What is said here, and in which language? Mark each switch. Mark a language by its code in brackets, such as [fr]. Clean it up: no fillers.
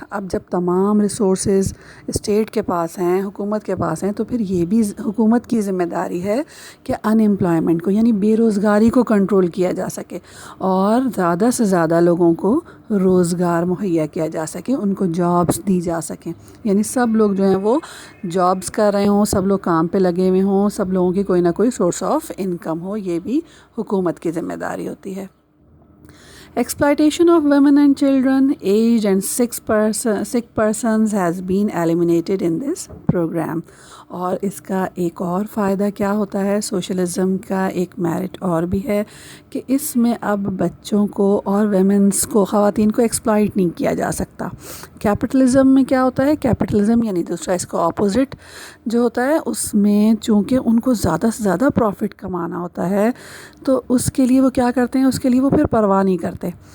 [ur] اب جب تمام ریسورسز اسٹیٹ کے پاس ہیں، حکومت کے پاس ہیں، تو پھر یہ بھی حکومت کی ذمہ داری ہے کہ ان امپلائمنٹ کو یعنی بے روزگاری کو کنٹرول کیا جا سکے اور زیادہ سے زیادہ لوگوں کو روزگار مہیا کیا جا سکے، ان کو جابس دی جا سکیں. یعنی سب لوگ جو ہیں وہ جابس کر رہے ہوں، سب لوگ کام پہ لگے ہوئے ہوں، سب لوگوں کی کوئی نہ کوئی سورس آف انکم ہو. یہ بھی حکومت کی ذمہ داری ہوتی ہے. [en] Exploitation of women and children, aged and sick persons has been eliminated in this program. [ur] اور اس کا ایک اور فائدہ کیا ہوتا ہے، سوشلزم کا ایک میرٹ اور بھی ہے کہ اس میں اب بچوں کو اور ویمنس کو، خواتین کو ایکسپلائٹ نہیں کیا جا سکتا. کیپٹلزم میں کیا ہوتا ہے، کیپٹلزم یعنی دوسرا اس کا اپوزٹ جو ہوتا ہے، اس میں چونکہ ان کو زیادہ سے زیادہ پروفٹ کمانا ہوتا ہے تو اس کے لیے وہ کیا کرتے ہیں، اس کے لیے وہ پھر پرواہ نہیں کرتے.